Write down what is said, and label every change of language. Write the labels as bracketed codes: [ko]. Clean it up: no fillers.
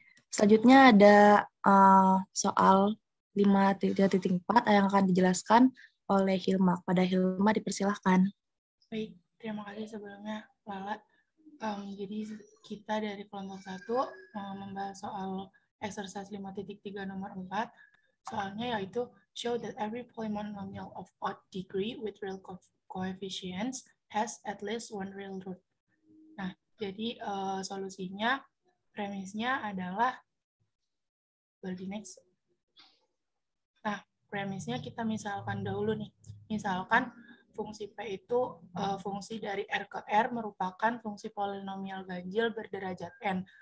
[id] Selanjutnya ada soal 5.3.4 yang akan dijelaskan oleh Hilma. Pada Hilma dipersilahkan. Baik, terima kasih sebelumnya, Lala. Jadi kita dari kelompok 1 membahas soal exercise 5.3 nomor 4. Soalnya yaitu [en] show that every polynomial of odd degree with real coefficients has at least one real root. [id] Nah, jadi solusinya, premisnya adalah di next. Nah, premisnya kita misalkan dahulu nih. Misalkan fungsi P itu fungsi dari R ke R merupakan fungsi polinomial ganjil berderajat N.